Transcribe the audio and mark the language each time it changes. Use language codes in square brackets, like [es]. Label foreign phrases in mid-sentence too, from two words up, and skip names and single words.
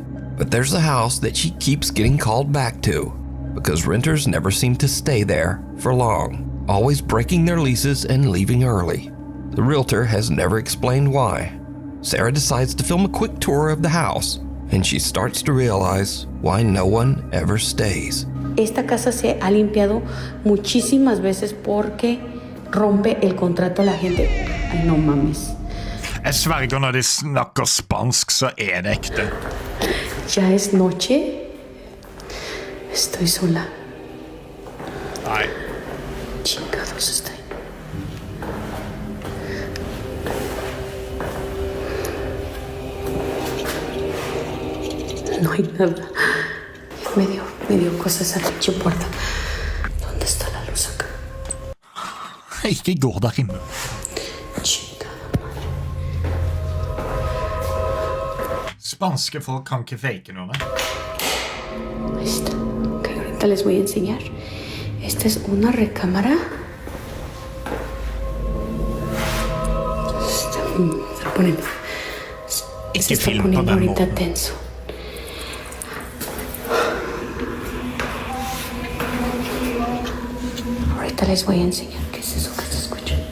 [en] But there's a house that she keeps getting called back to because renters never seem to stay there for long, always breaking their leases and leaving early. The realtor has never explained why. Sarah decides to film a quick tour of the house, and she starts to realize why no one ever stays. [es] Esta casa se ha limpiado muchísimas veces porque rompe el contrato a la gente. Ay, no mames. [no] Jeg sverger når de snakker spansk, så er det ekte. [es] Ya es noche. Estoy sola. [no] Nei. [es] Chingados estoy. No hay nada. Me dio cosas a la pinche puerta. ¿Dónde está la luz acá? [no] Ikke gå der inne. Spanske folk kan ikke fake noe. [es] Esta. Ok, ahorita les voy a enseñar. Esta es una recámara. Se está poniendo. Se está poniendo ahorita tenso. Ahorita les voy a enseñar qué es eso que se escucha.